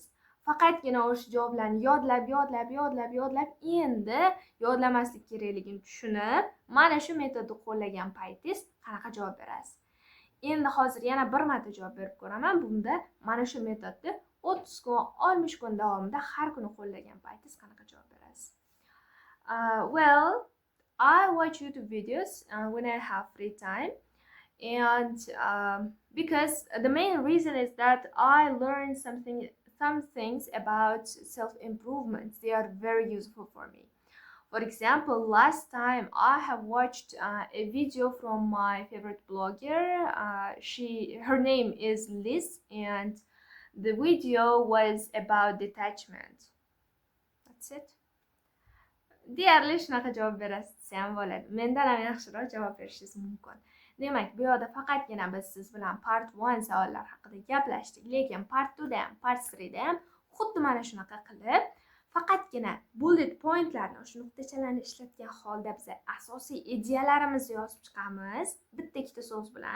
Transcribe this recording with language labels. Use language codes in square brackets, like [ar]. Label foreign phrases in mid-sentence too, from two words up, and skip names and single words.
[uz] Faqatgina o'sha javoblarni yodlab, endi yodlamaslik kerakligini tushunib, mana shu metodni qo'llagan paytingiz qanaqa javob berasiz? Endi hozir yana bir marta javob berib ko'raman. Bunda mana shu metodni 30 kun, 60 kun davomida har kuni qo'llagan paytingiz qanaqa javob berasiz? [en] Well, I watch YouTube videos when I have free time, and because the main reason is that I learn some things about self-improvement. They are very useful for me. For example, last time I have watched a video from my favorite blogger. Her name is Liz, and the video was about detachment. That's it. [uz] Deyarli shunaqa javob berasiz ham bo'ladi. Mendan ham yaxshiroq javob berishingiz mumkin. Demak, bu yerda faqatgina biz siz bilan part 1 savollar haqida gaplashdik, lekin part 2 da ham, part 3 da ham xuddi mana shunaqa qilib faqatgina [en] bullet pointlarni, [uz] o'sha nuqtachalarni ishlatgan holda biz asosiy ideyalarimizni yozib chiqamiz, bitta ikkita so'z bilan.